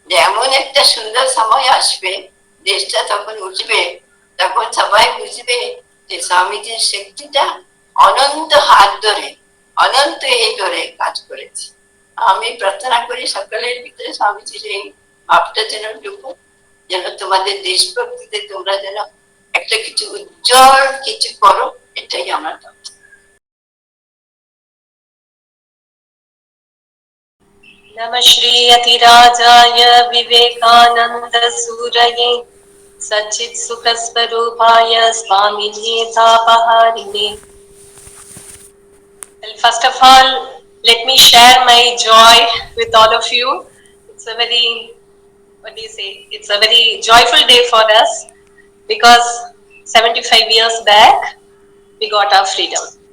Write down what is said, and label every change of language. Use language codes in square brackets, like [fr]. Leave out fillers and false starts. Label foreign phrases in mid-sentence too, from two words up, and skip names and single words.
[bn] যে এমন একটা সুন্দর সময় আসবে, দেশটা তখন উঠবে, তখন সবাই বুঝবে যে স্বামীজির শক্তিটা অনন্ত হাত ধরে, অনন্ত এই ধরে কাজ করেছে। আমি প্রার্থনা করি সকলের ভিতরে স্বামীজির এই ভাবটা যেন ঢুকুক, যেন তোমাদের দেশভক্তিতে তোমরা যেন একটা কিছু উজ্জ্বল কিছু করো, এটাই আমার কথা। [sa] नमः श्री अतिराजाय विवेकानंद सूरये सच्चित् सुख स्वरूपाय स्वामिने तापहारिणे. [en] Well, first of all, let me share my joy with all of you. It's a very, what do you say? It's a very joyful day for us because 75 years back we got our freedom.